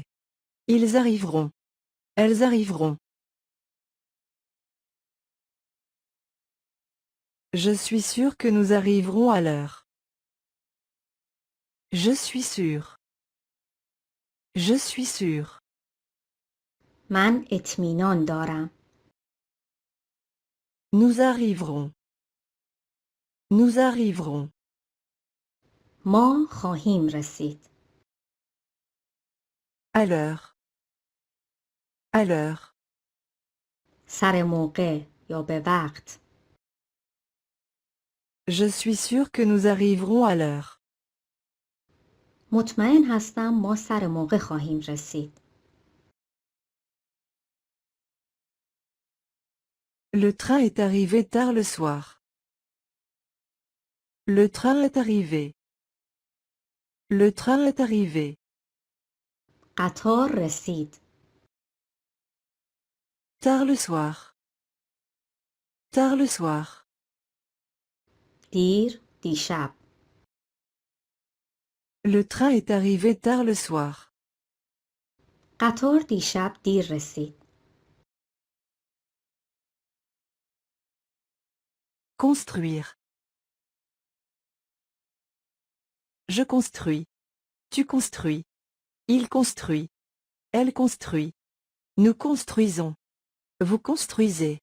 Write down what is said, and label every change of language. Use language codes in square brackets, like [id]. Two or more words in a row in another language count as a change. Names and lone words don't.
[fr] Ils arriveront. Elles arriveront. Je suis sûr que nous arriverons à l'heure. Je suis sûr. Je suis sûr. [fa] من اطمینان دارم. [fr] Nous arriverons. Nous arriverons. [fa] ما خواهیم رسید. [fr] À l'heure. À l'heure. [fa] سر موقع یا به وقت. [fr] Je suis sûr que nous arriverons à l'heure. [fa] مطمئن هستم ما سر موقع خواهیم رسید. [fr] Le train est arrivé tard le soir. Le train est arrivé. Le train est arrivé. [fa] قطار رسید. [fr] Tard le soir. Tard le soir. [fa] دیر دیشب. [fr] Le train est arrivé tard le soir. [fa] قطار دیشب دیر رسید. [fr] Construire. Je construis. Tu construis. Il construit. Elle construit. Nous construisons. Vous construisez.